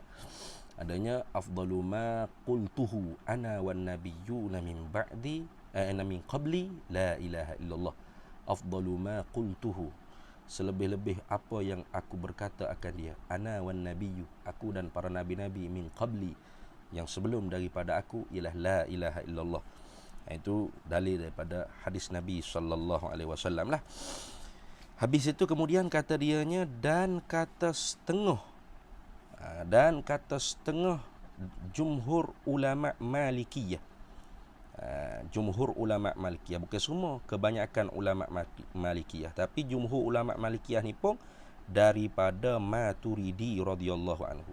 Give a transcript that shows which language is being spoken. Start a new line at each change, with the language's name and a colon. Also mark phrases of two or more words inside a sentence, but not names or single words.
Arabic: Adanya أفضل ما قلته أنا والنبيون من بعدي من قبلي لا إله إلا الله. أفضل ما قلته,
Malay: selebih-lebih apa yang aku berkata akan dia,
Arabic: أنا والنبيو,
Malay: aku dan para nabi-nabi,
Arabic: من قبلي,
Malay: yang sebelum daripada aku, ialah
Arabic: لا إله إلا الله.
Malay: Itu dalil daripada hadis Nabi
Arabic: صلى الله عليه وسلم
Malay: lah. Habis itu kemudian kata dianya, dan kata setengah jumhur ulama Malikiyah. Jumhur ulama Malikiyah, bukan semua, kebanyakan ulama Malikiyah, tapi jumhur ulama Malikiyah ni pun daripada Maturidi
Arabic: رضي الله عنه.